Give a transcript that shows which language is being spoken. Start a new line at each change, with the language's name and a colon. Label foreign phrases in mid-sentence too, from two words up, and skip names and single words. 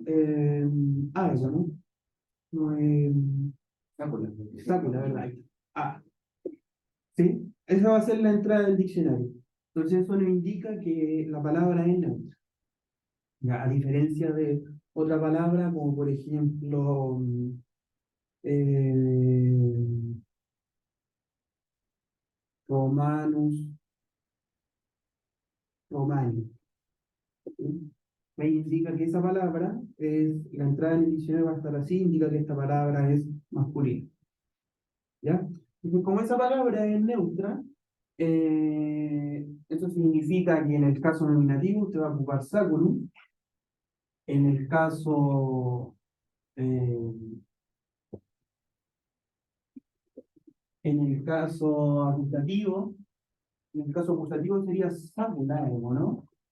Spanish: Eso, ¿no? No, sácula, ¿verdad? Ah, sí, esa va a ser la entrada del diccionario. Entonces eso nos indica que la palabra es neutra. Ya, a diferencia de otra palabra, como por ejemplo,
Latin: eh, romanus, romani.
Spanish: ¿Sí? Ahí indica que esa palabra es, la entrada en el diccionario va a estar así, indica que esta palabra es masculina. ¿Ya? Entonces, como esa palabra es neutra, eso significa que en el caso nominativo usted va a ocupar saculum, en el caso eh, acusativo, en el caso acusativo sería saculaemo, ¿no?